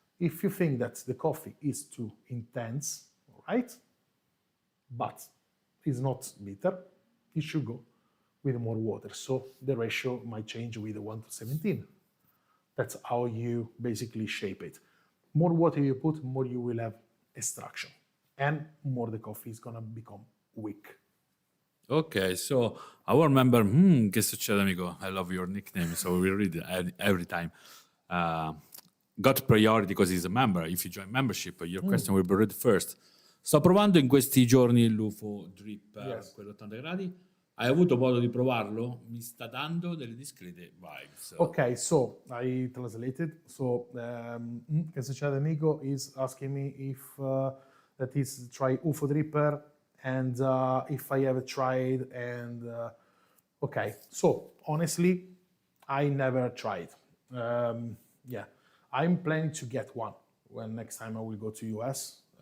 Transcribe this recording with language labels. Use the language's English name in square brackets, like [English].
[English] If you think that the coffee is too intense, all right, but is not bitter, you should go with more water. So the ratio might change with 1 to 17. That's how you basically shape it. More water you put, more you will have extraction, and more the coffee is gonna become weak. Ok, so our member, che succede amico? I love your nickname, so we read it every time. Got priority because he's a member. If you join membership, your question will be read first. [Italian] Sto provando in questi giorni l'UFO Drip per quello 80 gradi. Hai avuto modo di provarlo? Mi sta dando delle discrete vibes. [English] Okay, so I translated. So, che succede amico is asking me if that is try UFO Dripper and if I ever tried and okay. So honestly, I never tried. Yeah, I'm planning to get one when next time I will go to US.